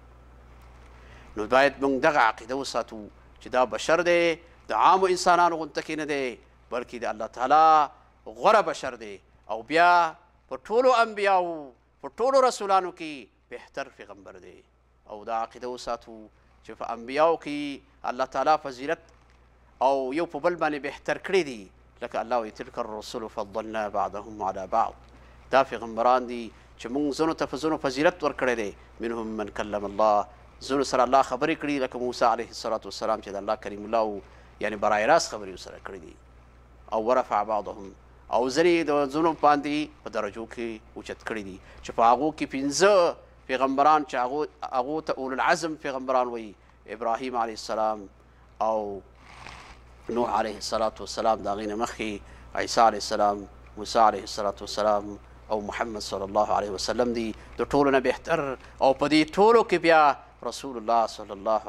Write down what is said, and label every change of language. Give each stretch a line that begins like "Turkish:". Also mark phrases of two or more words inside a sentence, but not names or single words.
Pashto: نو باید موږ دغه عقیده وساتو چې دا بشر دی د عامو انسانانو غونته کې نه دی بلکې د الله تعالی غوره بشر دی او بیا په ټولو انبیاو په ټولو رسولانو کې بهتر پیغمبر دی او دا عقیده وساتو چې په انبیاو کې الله تعالی فضیلت او یو په بل باندې بهتر کړی دي لکه الله وایي
Arabic: تلک الرسل فضلنا بعضهم على بعض
Pashto: دا پیغمبران دي چې موږ ځینو ته په ځینو فضیلت ورکړی دی
Arabic: منهم من کلم الله
Pashto: ځینو سره الله خبرې کړي لکه موسی
Arabic: علیه الصلاة والسلام
Pashto: چې د الله کریم الله و یعنې برای راست خبرې ورسره کړي دي او
Arabic: ورفع بعضهم
Pashto: او ځینې د ځینو باندې په درجو کې اوچت کړي دي چې په هغو کې 15 پیغمبران چې هغو ته
Arabic: اولو العزم
Pashto: پیغمبران وایي ابراهیم
Arabic: علیه السلام
Pashto: او نوح
Arabic: علیه الصلاة والسلام
Pashto: د هغې نه مخکې عیسی
Arabic: علیه السلام
Pashto: موسی
Arabic: علیه الصلاة والسلام
Pashto: او محمد
Arabic: صلی الله علیه وسلم
Pashto: دی د ټولو نه بهتر او په دې ټولو کې بیا
Arabic: رسول الله صلی الله